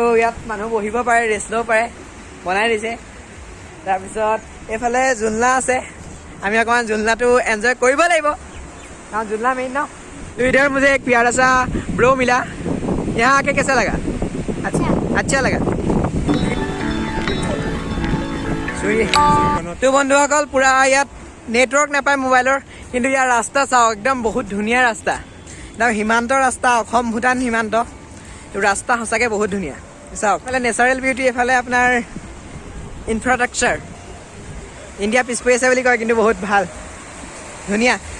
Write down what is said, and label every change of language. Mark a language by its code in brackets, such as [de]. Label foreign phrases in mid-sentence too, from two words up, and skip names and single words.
[as] ইয়াত মানুহ বহিব পাৰে ৰেষ্ট ল'ব পাৰে বনাই দিছে তাৰপিছত এইফালে জুলনা আছে আমি অকণমান জুলনাটো এনজয় কৰিব লাগিব কাৰণ জুলনা মেইন ন [hi] तो इधर मुझे एक प्यारा सा ब्रो मिला यहाँ आके कैसा लगा अच्छा लगा [as] तो बंधुসকল पूरा ইয়াত নেটৱৰ্ক নাপায় মোবাইলৰ কিন্তু ইয়াৰ ৰাস্তা চাওক একদম বহুত ধুনীয়া ৰাস্তা একদম সীমান্তৰ ৰাস্তা অসম ভূটান সীমান্ত তো ৰাস্তা সঁচাকৈ বহুত ধুনীয়া চাওক এফালে [en] natural beauty [as] এফালে আপোনাৰ ইনফ্ৰাষ্ট্ৰাকচাৰ ইণ্ডিয়া পিছ পৰি আছে বুলি কয় কিন্তু বহুত ভাল ধুনীয়া